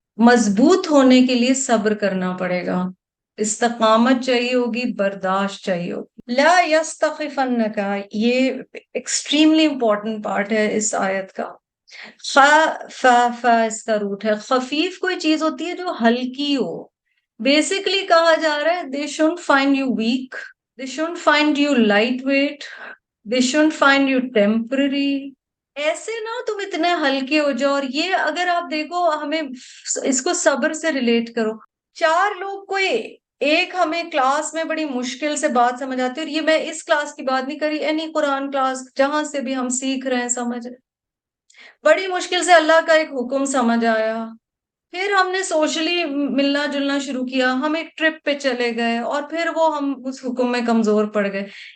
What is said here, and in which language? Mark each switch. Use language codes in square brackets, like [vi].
[ur] مضبوط ہونے کے لیے صبر کرنا پڑے گا، استقامت چاہیے ہوگی، برداشت چاہیے ہوگی. لا یستخفنک، یہ ایکسٹریملی امپورٹنٹ پارٹ ہے اس آیت کا. فا اس کا روٹ ہے. خفیف کوئی چیز ہوتی ہے جو ہلکی ہو. بیسیکلی کہا جا رہا ہے [en] they shouldn't find you weak, they shouldn't find you lightweight, they shouldn't find you temporary. [ur] ایسے نہ تم اتنے ہلکے ہو جاؤ. اور یہ اگر آپ دیکھو ہمیں اس کو صبر سے ریلیٹ کرو. چار لوگ کوئی ایک ہمیں کلاس میں بڑی مشکل سے بات سمجھ آتی ہے، اور یہ میں اس کلاس کی بات نہیں کری، اینی قرآن کلاس جہاں سے بھی ہم سیکھ رہے ہیں سمجھ رہے، بڑی مشکل سے اللہ کا ایک حکم سمجھ آیا، پھر ہم نے سوشلی ملنا جلنا شروع کیا، ہم ایک ٹرپ پہ چلے گئے اور پھر وہ ہم اس حکم میں کمزور پڑ گئے.